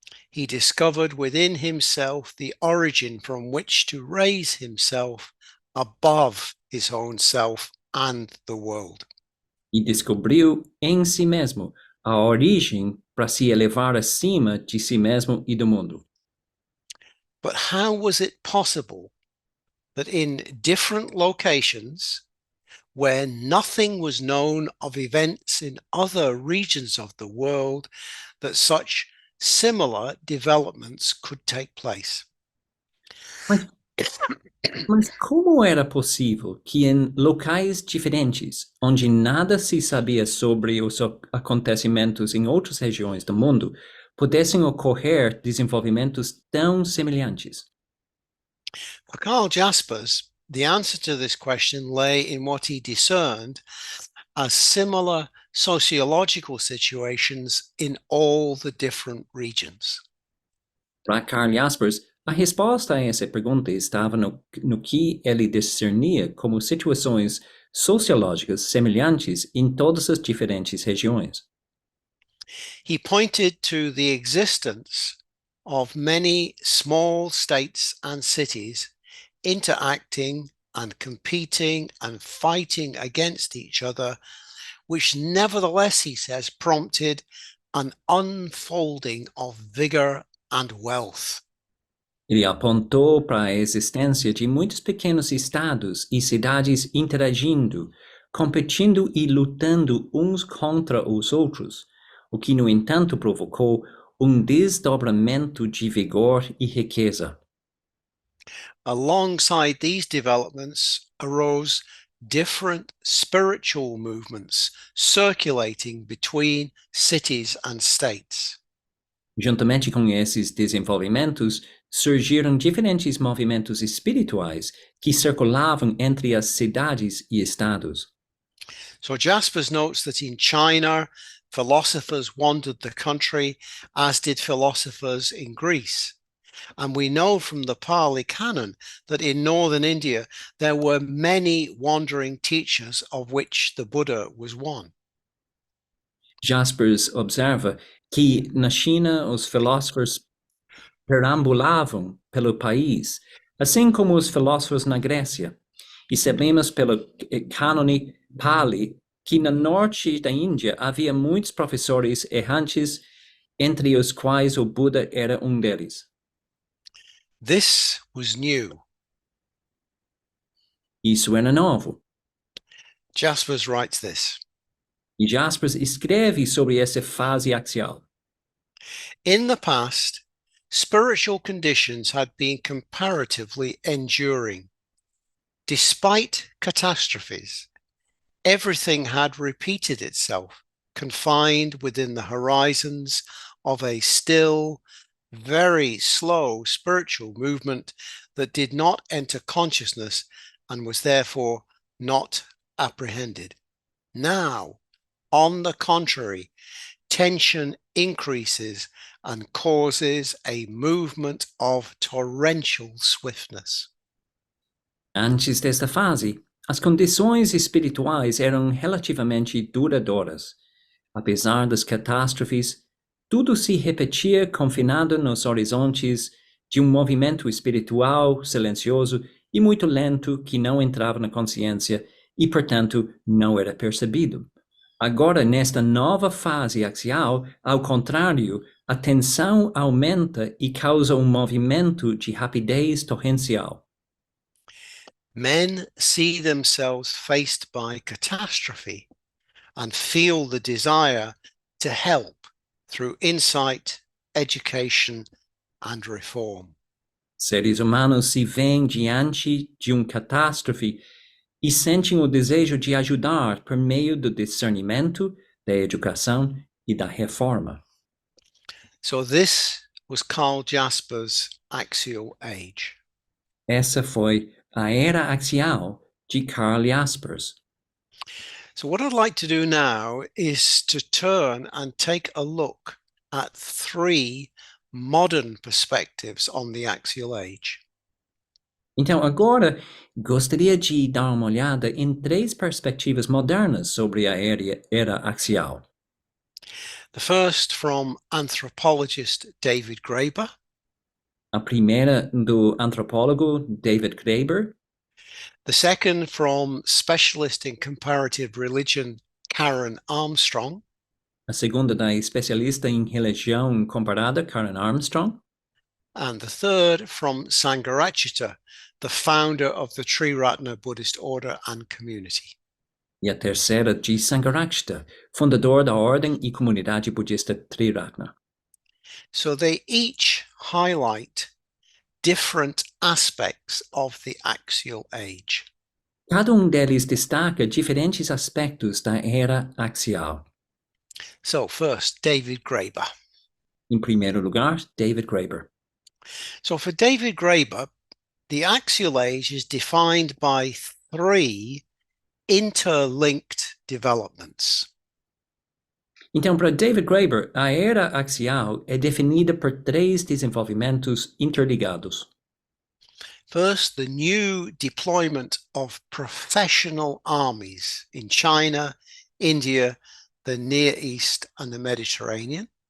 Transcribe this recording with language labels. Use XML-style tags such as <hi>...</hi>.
<en>He discovered within himself the origin from which to raise himself above his own self and the world.</en> <pt>E descobriu em si mesmo a origem para se elevar acima de si mesmo e do mundo.</pt> <en>But how was it possible that in different locations, where nothing was known of events in other regions of the world, that such similar developments could take place?</en> <pt>Mas, mas como era possível que em locais diferentes, onde nada se sabia sobre os acontecimentos em outras regiões do mundo, pudessem ocorrer desenvolvimentos tão semelhantes?</pt> <en>For Karl Jaspers, the answer to this question lay in what he discerned as similar sociological situations in all the different regions.</en> <pt>Para Karl Jaspers, a resposta a essa pergunta estava no que ele discernia como situações sociológicas semelhantes em todas as diferentes regiões.</pt> <en>He pointed to the existence of many small states and cities interacting and competing and fighting against each other, which nevertheless, he says, prompted an unfolding of vigor and wealth.</en> <pt>Ele apontou para a existência de muitos pequenos estados e cidades interagindo, competindo e lutando uns contra os outros, o que, no entanto, provocou desdobramento de vigor e riqueza.</pt> <en>Alongside these developments arose different spiritual movements circulating between cities and states.</en> <pt>Juntamente com esses desenvolvimentos, surgiram diferentes movimentos espirituais que circulavam entre as cidades e estados.</pt> <en>So Jaspers notes that in China, philosophers wandered the country, as did philosophers in Greece. And we know from the Pali Canon that in northern India there were many wandering teachers, of which the Buddha was one.</en> <pt>Jaspers observa que na China os filósofos perambulavam pelo país, assim como os filósofos na Grécia. E sabemos pelo cânone Pali que no norte da Índia havia muitos professores errantes, entre os quais o Buda era deles.</pt> <en>This was new.</en> <pt>Isso era novo.</pt> <en>Jaspers writes this.</en> <pt>E Jaspers escreve sobre essa fase axial.</pt> <en>In the past, spiritual conditions had been comparatively enduring. Despite catastrophes, everything had repeated itself, confined within the horizons of a still, very slow spiritual movement that did not enter consciousness and was therefore not apprehended. Now, on the contrary, tension increases and causes a movement of torrential swiftness.</en> <pt>Antes desta fase, as condições espirituais eram relativamente duradouras. Apesar das catástrofes, tudo se repetia confinado nos horizontes de movimento espiritual silencioso e muito lento que não entrava na consciência e, portanto, não era percebido. Agora, nesta nova fase axial, ao contrário, a tensão aumenta e causa movimento de rapidez torrencial.</pt> <en>Men see themselves faced by catastrophe and feel the desire to help through insight, education, and reform.</en> <pt>Seres humanos se veem diante de catástrofe e sentem o desejo de ajudar por meio do discernimento, da educação e da reforma.</pt> <en>So this was Karl Jaspers' axial age.</en> <pt>Essa foi a era axial de Karl Jaspers.</pt> <en>So what I'd like to do now is to turn and take a look at three modern perspectives on the axial age.</en> <pt>Então, agora, gostaria de dar uma olhada em três perspectivas modernas sobre a era axial.</pt> <en>The first from anthropologist David Graeber.</en> <pt>A primeira do antropólogo David Graeber.</pt> <en>The second from specialist in comparative religion Karen Armstrong.</en> <pt>A segunda da especialista em religião comparada Karen Armstrong.</pt> <en>and the third from Sangharakshita, the founder of the Triratna Buddhist order and community.</en> <pt>E a terceira de Sangharakshita, fundador da ordem e comunidade budista Triratna.</pt> <en>So they each highlight different aspects of the axial age.</en> <pt>Cada deles destaca diferentes aspectos da era axial.</pt> <en>So first, David Graeber.</en> <pt>Em primeiro lugar, David Graeber.</pt> <en>So for David Graeber, the axial age is defined by three interlinked developments.</en> <pt>Então, para David Graeber, a era axial é definida por três desenvolvimentos interligados.</pt> <en>First, the new deployment of professional armies in China, India, the Near East and the Mediterranean.</en>